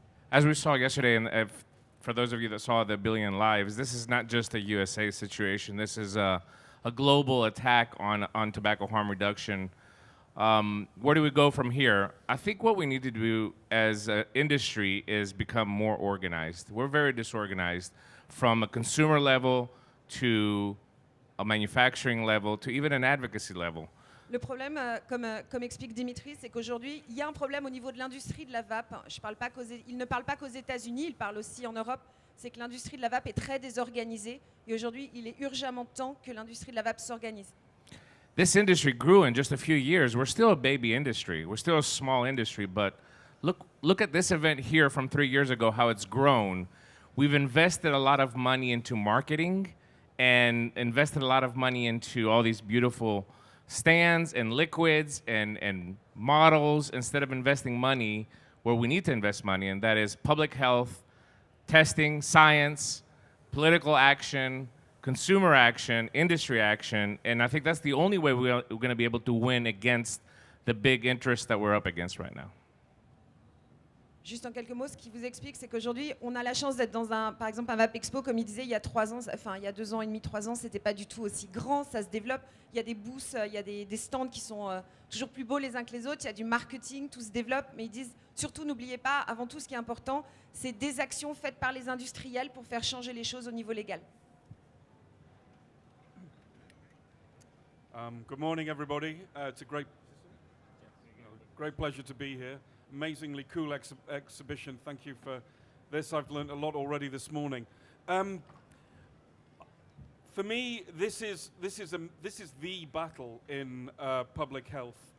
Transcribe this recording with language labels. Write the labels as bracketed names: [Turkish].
[English] As we saw yesterday, and for those of you that saw the Billion Lives, this is not just a USA situation. This is a global attack on tobacco harm reduction. Where do we go from here? I think what we need to do as an industry is become more organized. We're very disorganized from a consumer level to a manufacturing level to even an advocacy level. [French] Le problème, comme explique Dimitri, c'est qu'aujourd'hui, il y a un problème au niveau de l'industrie de la vape. Il ne parle pas qu'aux États-Unis, il parle aussi en Europe. C'est que l'industrie de la vape est très désorganisée. Et aujourd'hui, il est urgemment temps que l'industrie de la vape s'organise. [English] This industry grew in just a few years. We're still a baby industry. We're still a small industry, but look at this event here from 3 years ago, how it's grown. We've invested a lot of money into marketing and invested a lot of money into all these beautiful stands and liquids and models instead of investing money where we need to invest money, and that is public health, testing, science, political action, consumer action, industry action, and I think that's the only way we're going to be able to win against the big interests that we're up against right now. [French] Juste en quelques mots, ce qui vous explique, c'est qu'aujourd'hui, on a la chance d'être dans par exemple, un Vapexpo, comme il disait, il y a 3 ans, enfin, il y a 2 ans et demi, 3 ans, c'était pas du tout aussi grand, ça se développe. Il y a des booths, il y a des stands qui sont toujours plus beaux les uns que les autres, il y a du marketing, tout se développe, mais ils disent, surtout, n'oubliez pas, avant tout, ce qui est important, c'est des actions faites par les industriels pour faire changer les choses au niveau légal. [English] Good morning, everybody. It's a great pleasure to be here. Amazingly cool exhibition. Thank you for this. I've learned a lot already this morning. For me, this is the battle in public health.